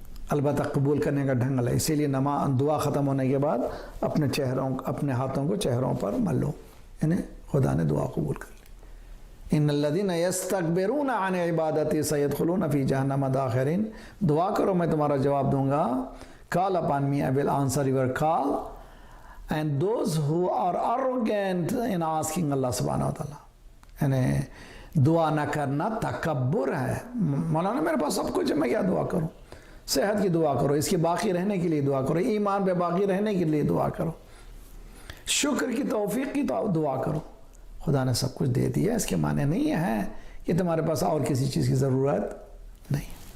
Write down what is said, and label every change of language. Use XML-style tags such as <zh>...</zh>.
<ur>البتہ قبول کرنے کا ڈھنگ ہے، اسی لیے دعا ختم ہونے کے بعد اپنے ہاتھوں کو چہروں پر ملو، یعنی خدا نے دعا قبول کر لی.</ur> <ar>ان الذین یستکبرون عن عبادتی سیدخلون فی جہنم داخرین.</ar> <ur>دعا کرو میں تمہارا جواب دوں گا.</ur> <en>Call upon me, I will answer your call. And those who are arrogant in asking Allah subhanahu wa ta'ala,</en> <ur>یعنی دعا نہ کرنا تکبر ہے. مولانا میرے پاس سب کچھ ہے، میں کیا دعا کروں؟ صحت کی دعا کرو، اس کی باقی رہنے کے لیے دعا کرو، ایمان پہ باقی رہنے کے لیے دعا کرو، شکر کی توفیق کی دعا کرو. خدا نے سب کچھ دے دیا، اس کے معنی نہیں ہے کہ تمہارے پاس اور کسی چیز کی ضرورت نہیں.</ur>